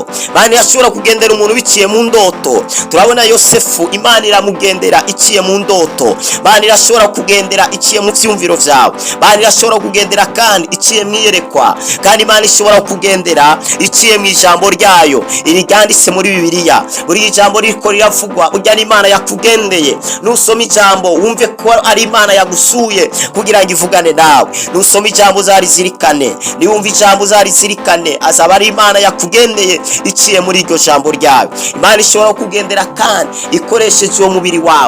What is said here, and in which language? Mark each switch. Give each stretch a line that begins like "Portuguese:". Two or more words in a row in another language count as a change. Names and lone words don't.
Rundi: Imana irashobora kugendera umuntu biciye mu ndoto. Turabona Yosefu Imana iramugendera iciye mu ndoto. Imana irashobora kugendera iciye mu vyumviro vyawe. Imana irashobora kugendera kandi iciye mwiyerekwa, kandi Imana ishobora kugendera iciye mu ijambo ryayo iri ryanditse muri Bibiliya. Buri ijambo riko riravugwa burya ni Imana yakugendeye. Nusoma ijambo wumve ko ari Imana yagusuye kugira ngo ivugane nawe. Nusoma ijambo uzarizirikane, niwumva ijambo uzarizirikane, azaba ari Imana yakugendeye iciye muri iryo jambo ryawe. Imana ishobora kugendera kandi ikoresheje uwo mubiri wawe.